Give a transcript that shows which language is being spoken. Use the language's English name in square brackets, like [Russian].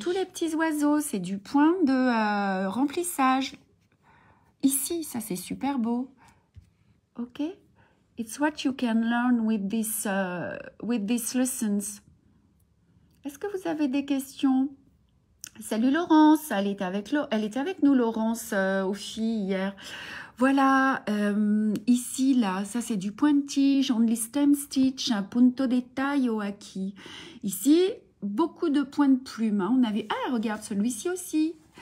[French] Tous les petits oiseaux, c'est du point de remplissage. Ici, ça c'est super beau. Ok. [English] It's what you can learn with these lessons. [French] Est-ce que vous avez des questions? Salut Laurence, elle était avec nous Laurence aux filles hier. Voilà, ici là, ça c'est du point de tige, [English] only stem stitch, [Spanish] un punto de taglio aquí. [French] Ici, beaucoup de points de plume. Hein. On avait, regarde celui-ci aussi.